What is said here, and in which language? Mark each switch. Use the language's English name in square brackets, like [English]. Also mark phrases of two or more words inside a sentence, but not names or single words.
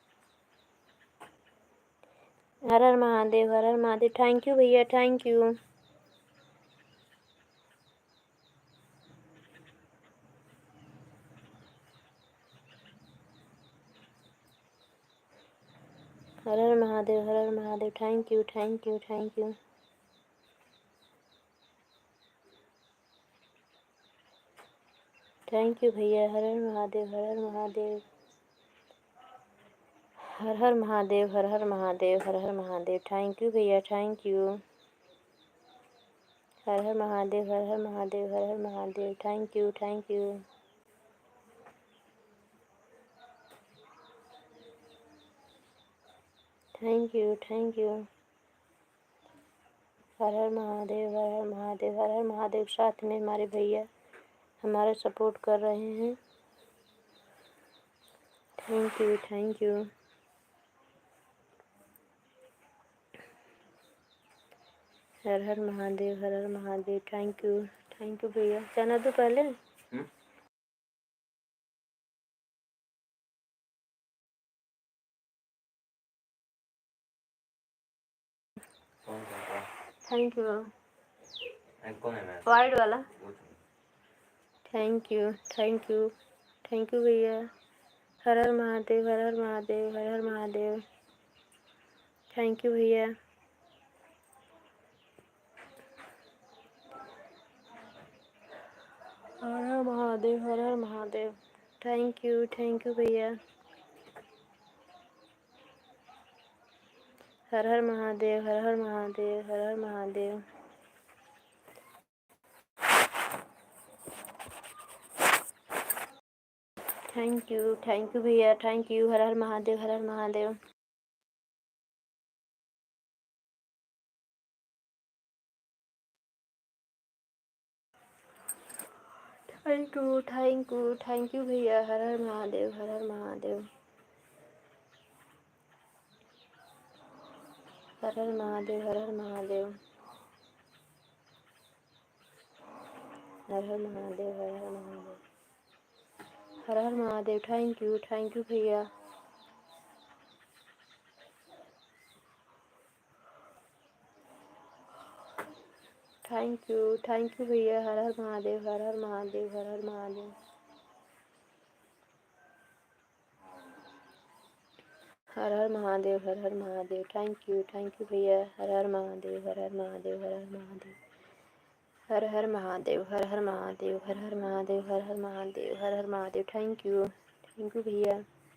[Hindi] हर हर महादेव, हर हर महादेव। [English] thank you भैया, thank you. [Hindi] हर हर महादेव, हर हर महादेव। [English] thank you. thank you भैया। [Hindi] हर हर महादेव, हर हर महादेव, हर हर महादेव, हर हर महादेव, हर हर महादेव। [English] thank you भैया, thank you. [Hindi] हर हर महादेव, हर हर महादेव, हर हर महादेव। [English] thank you। thank you। [Hindi] हर हर महादेव, हर हर महादेव, हर हर महादेव। साथ में हमारे भैया हमारा सपोर्ट कर रहे हैं। [English] thank you. [Hindi] हर हर महादेव, हर हर महादेव। [English] thank you [Hindi] भैया। जाना तो पहले। [English] thank you. वाइट वाला। thank you भैया। [Hindi] हर हर महादेव, हर हर महादेव, हर हर महादेव। [English] thank you भैया। [Hindi] हर हर महादेव, हर हर महादेव। [English] thank you भैया। [Hindi] हर हर महादेव, हर हर महादेव, हर हर महादेव। [English] thank you भैया, thank you. [Hindi] हर हर महादेव, हर हर महादेव। [English] thank you भैया। [Hindi] हर हर महादेव, हर हर महादेव, हर हर महादेव, हर हर महादेव, हर हर महादेव, हर हर महादेव, हर हर महादेव। [English] thank you भैया। thank you भैया। [Hindi] हर हर महादेव, हर हर महादेव, हर हर महादेव, हर हर महादेव, हर हर महादेव। [English] thank you भैया। [Hindi] हर हर महादेव, हर हर महादेव, हर हर महादेव, हर हर महादेव, हर हर महादेव, हर हर महादेव, हर हर महादेव, हर हर महादेव। [English] thank you भैया।